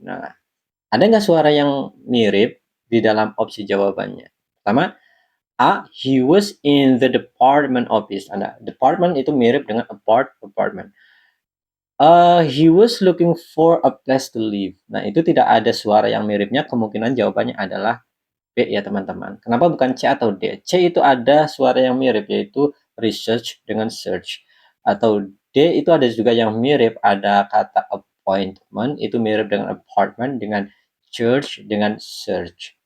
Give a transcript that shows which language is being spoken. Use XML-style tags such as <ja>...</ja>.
<id>Nah, ada nggak suara yang mirip di dalam opsi jawabannya? Pertama,</id> <en>A, he was in the department office.</en> <id>Ada department itu mirip dengan apartment.</id> <en>He was looking for a place to live.</en> <id>Nah, itu tidak ada suara yang miripnya. Kemungkinan jawabannya adalah B ya, teman-teman. Kenapa bukan C atau D? C itu ada suara yang mirip, yaitu research dengan search. Atau D itu ada juga yang mirip, ada kata appointment, itu mirip dengan apartment, dengan church, dengan search.</id>